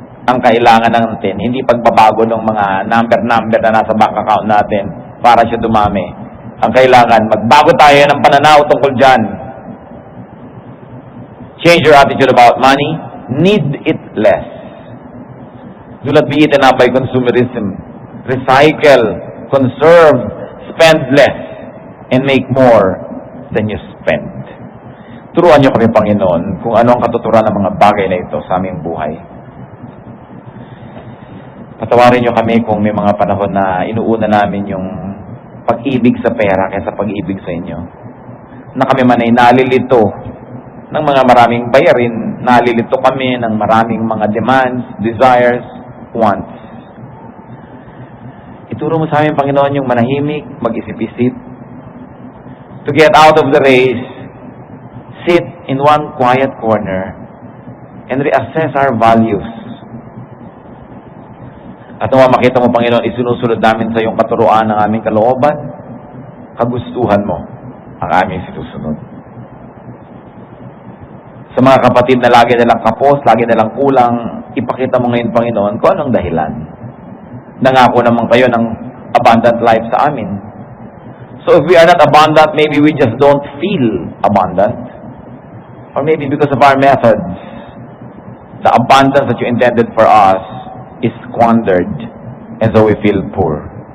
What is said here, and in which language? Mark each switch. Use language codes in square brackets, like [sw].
[tl] Ang kailangan natin, hindi pagbabago ng mga number na nasa bank account natin para siya dumami. Ang kailangan, magbago tayo ng pananaw tungkol dyan. [en] Change your attitude about money. Need it less. Do not be eaten up by consumerism. Recycle, conserve, spend less, and make more than you spend. [tl] Turuan niyo kami, Panginoon, kung ano ang katuturan ng mga bagay na ito sa aming buhay. Patawarin niyo kami kung may mga panahon na inuuna namin yung pag-ibig sa pera kaysa pag-ibig sa inyo. Na kami man ay nalilito ng mga maraming bayarin, nalilito kami ng maraming mga [en] demands, desires, wants. [tl] Ituro mo sa amin, Panginoon, yung manahimik, mag-isip-isip. [en] To get out of the race, sit in one quiet corner and reassess our values. [tl] At nung makita mo, Panginoon, isinusunod namin sa iyong katuruan ng aming kalooban, kagustuhan mo ang aming sinusunod. Sa mga kapatid na lagi nilang kapos, lagi nilang kulang, ipakita mo ngayon, Panginoon, kung anong dahilan. Nangako naman kayo ng abundant life sa amin. [en] So if we are not abundant, maybe we just don't feel abundant. Or maybe because of our methods, the abundance that you intended for us is squandered, and so we feel poor.